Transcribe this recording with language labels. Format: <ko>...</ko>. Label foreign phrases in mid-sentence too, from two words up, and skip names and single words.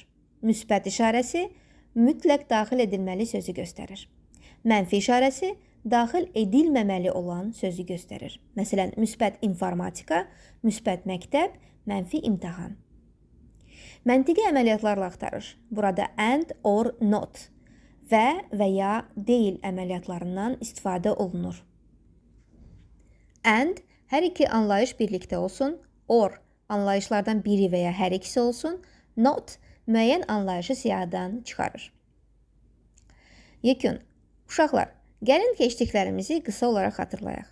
<az>Müsbət işarəsi mütləq daxil edilməli sözü göstərir. Mənfi işarəsi daxil edilməməli olan sözü göstərir. Məsələn, müsbət informatika, müsbət məktəb, mənfi imtahan. Məntiqi əməliyyatlarla axtarış. Burada and, or, not və ya deyil əməliyyatlarından istifadə olunur. And, hər iki anlayış birlikdə olsun, or, anlayışlardan biri və ya hər ikisi olsun, not, müəyyən anlayışı siyahıdan çıxarır. Yekun, uşaqlar, gəlin keçdiklərimizi qısa olaraq xatırlayaq.</az>